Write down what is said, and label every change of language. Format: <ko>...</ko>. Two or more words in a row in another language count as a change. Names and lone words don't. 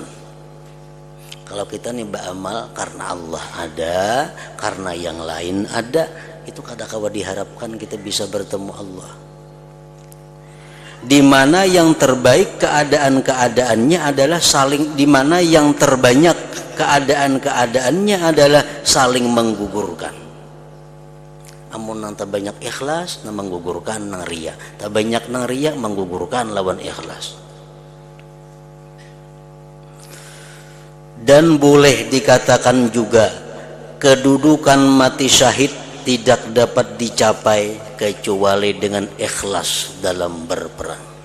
<id>Kalau kita nih beramal karena Allah ada, karena yang lain ada, itu kadang-kadang diharapkan kita bisa bertemu Allah. Di mana yang terbaik keadaan-keadaannya adalah saling, di mana yang terbanyak keadaan-keadaannya adalah saling menggugurkan.</id> <bjn>Amun nang banyak ikhlas nang menggugurkan nang riya, tak banyak nang riya menggugurkan lawan ikhlas.</bjn> <id>Dan boleh dikatakan juga kedudukan mati syahid tidak dapat dicapai kecuali dengan ikhlas dalam berperang.</id>